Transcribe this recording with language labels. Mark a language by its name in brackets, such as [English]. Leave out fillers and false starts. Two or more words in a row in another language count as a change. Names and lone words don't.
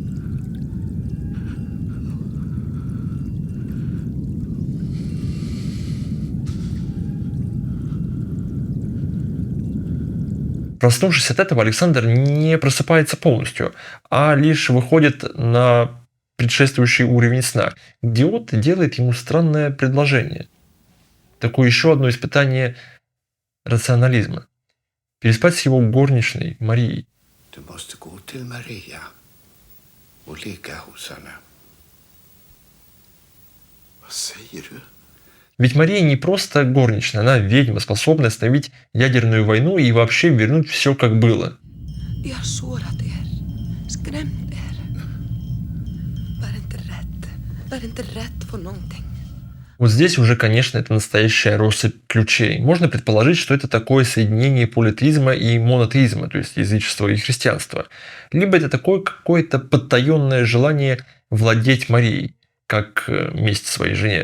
[Russian] Проснувшись от этого, Александр не просыпается полностью, а лишь выходит на предшествующий уровень сна, где Отто делает ему странное предложение. Такое еще одно испытание рационализма. Переспать с его горничной Марией. [Swedish] Du måste gå till Maria och ligga hos henne. Vad säger du? [Russian] Ведь Мария не просто горничная, она ведьма, способная остановить ядерную войну и вообще вернуть все как было. [Swedish] Vi har sårat er, skrämt er. Var inte rädd för någonting. [Russian] Вот здесь уже, конечно, это настоящая россыпь ключей. Можно предположить, что это такое соединение политеизма и монотеизма, то есть язычества и христианства. Либо это такое какое-то подтаенное желание владеть Марией, как месть своей жене.